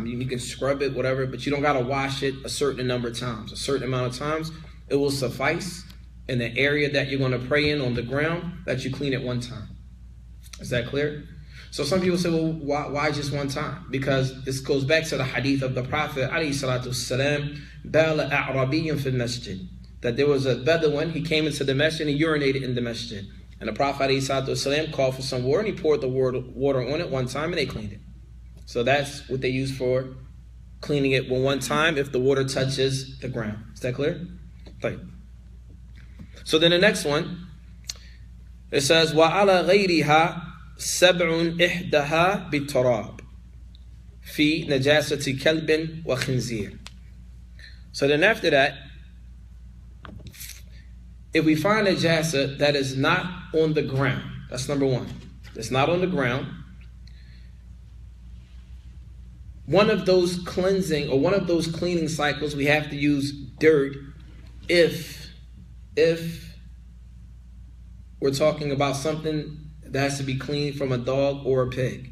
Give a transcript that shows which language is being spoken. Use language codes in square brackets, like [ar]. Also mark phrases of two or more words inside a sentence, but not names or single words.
[en] You can scrub it, whatever, but you don't got to wash it a certain number of times. A certain amount of times, it will suffice in the area that you're going to pray in on the ground that you clean it one time. Is that clear? So some people say, well, why just one time? Because this goes back to the hadith of the Prophet, [ar] عليه الصلاة والسلام, بال أعرابي في المسجد, [en] that there was a Bedouin, he came into the masjid and he urinated in the masjid. And the Prophet ﷺ called for some water and he poured the water on it one time and they cleaned it. So that's what they use for cleaning it one time if the water touches the ground. Is that clear? Okay. So then the next one, it says, [ar] وَعَلَى غَيْرِهَا سَبْعٌ إِحْدَهَا بِالتُّرَابِ فِي نَجَاسَةِ كَلْبٍ وَخِنْزِيرٍ. [en] So then after that, if we find a najasa that is not on the ground, that's number one. It's not on the ground. One of those cleansing or one of those cleaning cycles, we have to use dirt if we're talking about something that has to be cleaned from a dog or a pig.